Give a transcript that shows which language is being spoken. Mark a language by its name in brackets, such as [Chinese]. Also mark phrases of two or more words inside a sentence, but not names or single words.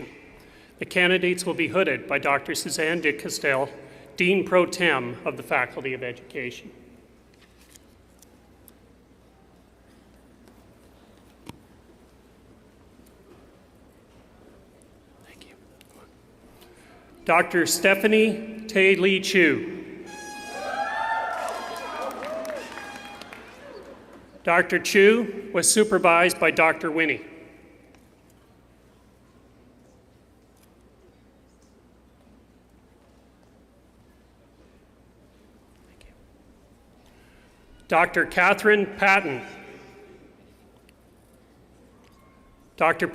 [English] The candidates will be hooded by Dr. Suzanne de Castel, Dean Pro Tem of the Faculty of Education. Thank you. Dr. Stephanie Tay Lee Chu. Dr. Chu was supervised by Dr. Winnie. Dr. Catherine Patton. Dr.